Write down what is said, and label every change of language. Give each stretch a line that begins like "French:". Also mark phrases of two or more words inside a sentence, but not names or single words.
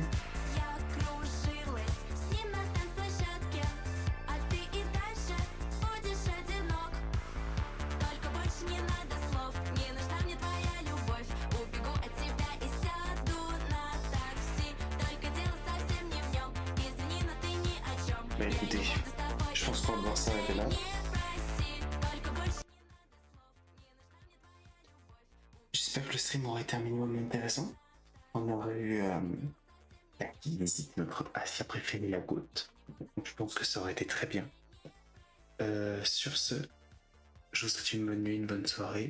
Russian: Я кружилась с ним на танцплощадке, а ты и дальше будешь одинок. Только больше не надо слов, не нужна мне твоя любовь. Убегу от тебя и сяду на такси. Только дело совсем не в нем, извини, но ты ни о чем.
French: Mais écoutez, je pense qu'on va devoir s'arrêter là. J'espère que le stream aurait été un minimum intéressant. On aurait eu la visite de notre Asia préférée, la goutte. Donc je pense que ça aurait été très bien. Sur ce, je vous souhaite une bonne nuit, une bonne soirée.